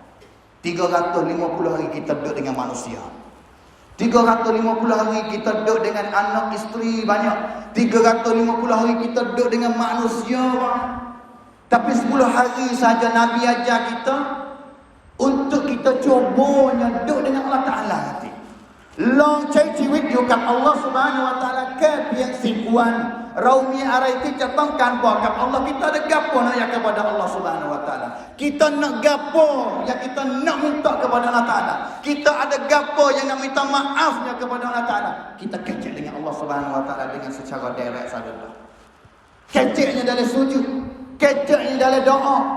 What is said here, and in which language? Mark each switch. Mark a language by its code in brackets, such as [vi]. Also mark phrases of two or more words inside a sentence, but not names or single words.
[ms] 350 hari kita duduk dengan manusia. 350 hari kita duduk dengan anak isteri banyak. 350 hari kita duduk dengan manusia banyak. Tapi 10 hari saja Nabi ajar kita untuk kita cubanya duduk dengan [ar] الله تعالى [ms] nanti. [th] Long cai ชีวิตอยู่กับ [ar] الله سبحانه و تعالى [th] แค่เพียง10 วันเรามีอะไรที่จะต้องการบอกกับ Allah. [ms] Kita ada gapo nak ya kepada [ar] الله سبحانه و تعالى. [ms] Kita nak gapo yang kita nak minta kepada [ar] الله تعالى. [ms] Kita ada gapo yang nak minta maafnya kepada [ar] الله تعالى. [ms] Kita kecek dengan [ar] الله سبحانه و تعالى [ms] dengan secara direct saja. Keceknya dalam sujud, keceknya dalam doa.